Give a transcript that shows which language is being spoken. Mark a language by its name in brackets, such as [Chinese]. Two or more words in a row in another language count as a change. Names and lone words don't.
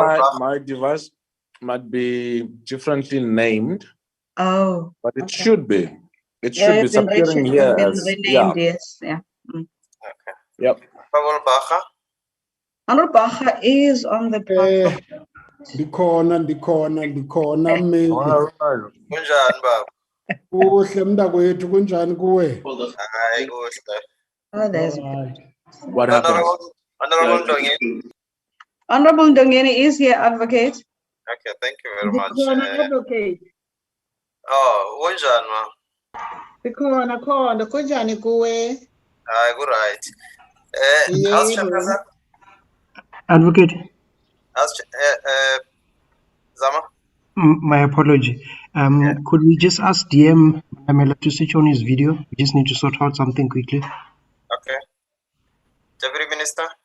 [English] Honorable my device might be differently named, Oh. but it should be. It Yeah, should be it's been appearing here as renamed, yes. Yeah. Okay. Yep. Honorable Baha? Honorable Baha is on the platform. [Xhosa] Ndikhona mmeli. Kunjani baba? Kuhle mntakwethu kunjani kuwe? Hayi kuhle. [English] Oh, there's What happens? Honorable Ndongeni? Honorable Ndongeni is here, advocate. Okay, thank you very much. Advocate. [Xhosa] Oh, kunjani ma? Khona kunjani kuwe? Hayi ku right. [English] House Chairperson? Advocate, Zama? my apology. Could we just ask DM Mamela to switch on his video? We just need to sort out something quickly. Okay. Deputy Minister?